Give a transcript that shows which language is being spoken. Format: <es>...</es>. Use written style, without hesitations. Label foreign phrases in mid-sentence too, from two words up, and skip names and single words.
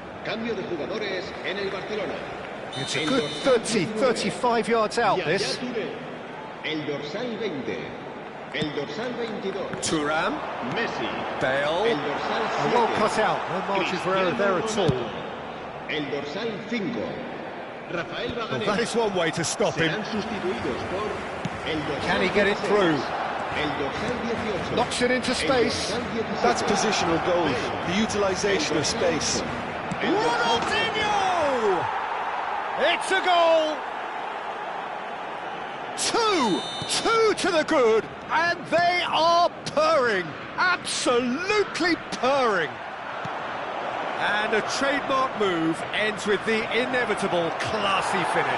<es>Cambio de jugadores en el Barcelona.</es> <en>It's a good 30, 35 yards out, Yaya this.</en> <es>Touré. El dorsal 20. El dorsal 22. Thuram, Messi. Bale. El dorsal 7.</es> <en>Well cut out, no margin for error there at all.</en> <es>El dorsal 5. Rafael</es> <en>Well, Vaganés. that is one way to stop him.</en> <es>Serán sustituidos por el dorsal</es> <en>Can he get it</en> <es>16.</es> <en>through?</en> <es>El dorsal 18.</es> <en>Knocks it into</en> <es>El</es> <en>space.</en> <es>dorsal 17.</es> <en>That's positional goal, the utilisation of space.</en> <es>El dorsal 18.</es> <en>Ronaldinho! It's a goal! Two to the good, and they are purring, absolutely purring. And a trademark move ends with the inevitable classy finish.</en>